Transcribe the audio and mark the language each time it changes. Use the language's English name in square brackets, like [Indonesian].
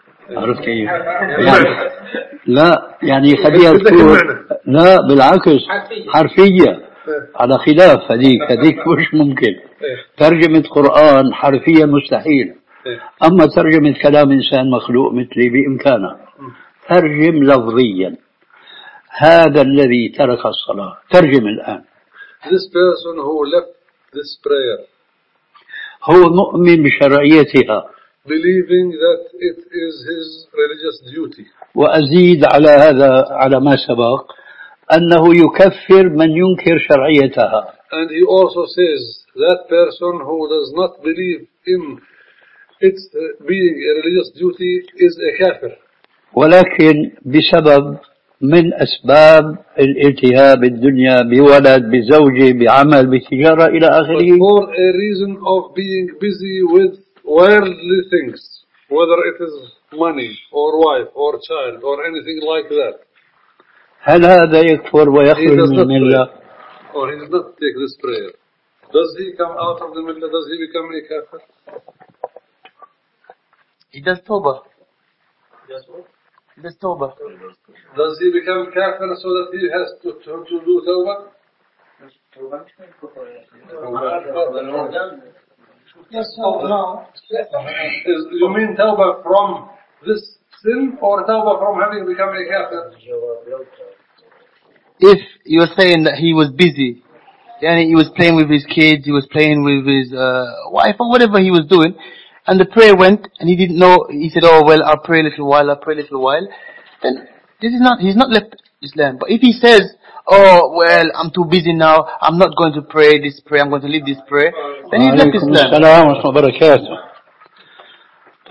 [Arabic] عرفت كيف؟ يعني لا يعني خليها تكون لا بالعكس حرفية على خلاف هذيك مش ممكن. ترجمة قرآن حرفية مستحيل، أما ترجمة كلام إنسان مخلوق مثلي بإمكانه. ترجم لفظيا هذا الذي ترك الصلاة، ترجم الآن. [English] This person who left this prayer. [Arabic] هو مؤمن بشرعيتها. [English] Believing that it is his religious duty. [Arabic] وأزيد على هذا على ما سبق أنه يكفر من ينكر شرعيتها. [English] And he also says that person who does not believe in its being a religious duty is a kafir. [Arabic] ولكن بسبب من أسباب الالتهاب الدنيا بولد بزوجة بعمل بتجارة إلى آخره. [English] But for a reason of being busy with worldly things, whether it is money or wife or child or anything like that. [Arabic] هل هذا يكفر ويخرج من الملة؟ [English] Or he does not take this prayer. Does he come out of the ملة? Does he become a kafir? He does tawbah. He does what? He does tawbah. Does he become kafir so that he has to do tawbah? Yes, no. You mean tawbah from this sin or tawbah from having become a kafir? If you're saying that he was busy, yani he was playing with his kids, he was playing with his wife or whatever he was doing, and the prayer went and he didn't know, he said, oh well, I'll pray a little while, then this is not, he's not left Islam. But if he says, oh well, I'm too busy now, I'm not going to pray this prayer, I'm going to leave this prayer, then he's left Islam. [Arabic] السلام ورحمة الله وبركاته.